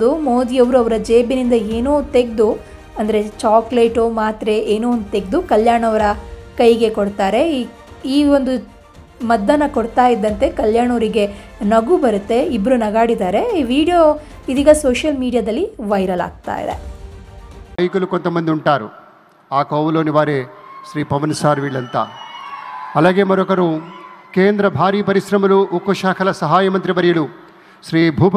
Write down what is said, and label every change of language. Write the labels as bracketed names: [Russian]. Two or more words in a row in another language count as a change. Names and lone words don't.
[Kannada] ಮೋದಿಯವರು ಅವರ ಜೇಬಿನಿಂದ ಏನೋ ತೆಗೆದು, ಅಂದರೆ ಚಾಕ್ಲೇಟು ಮಾತ್ರೆ ಏನೋ ಒಂದು ತೆಗೆದು ಕಲ್ಯಾಣ್ ಅವರ ಕೈಗೆ ಕೊಡ್ತಾರೆ. ಈ ಒಂದು ಮದ್ದನ್ನು ಕೊಡ್ತಾ ಇದ್ದಂತೆ ಕಲ್ಯಾಣ್ ಅವರಿಗೆ ನಗು ಬರುತ್ತೆ. ಇಬ್ಬರು ನಗಾಡಿದ್ದಾರೆ. ಈ ವಿಡಿಯೋ ಇದೀಗ ಸೋಷಿಯಲ್ ಮೀಡಿಯಾದಲ್ಲಿ ವೈರಲ್ ಆಗ್ತಾ ಇದೆ. [Telugu] నాయకులు కొంతమంది ఉంటారు. ఆ కోవలోని వారే శ్రీ పవన్ సార్ వీళ్ళంతా. అలాగే మరొకరు కేంద్ర భారీ పరిశ్రమలు ఉక్కు శాఖల సహాయ మంత్రి వర్యులు శ్రీ భూపతి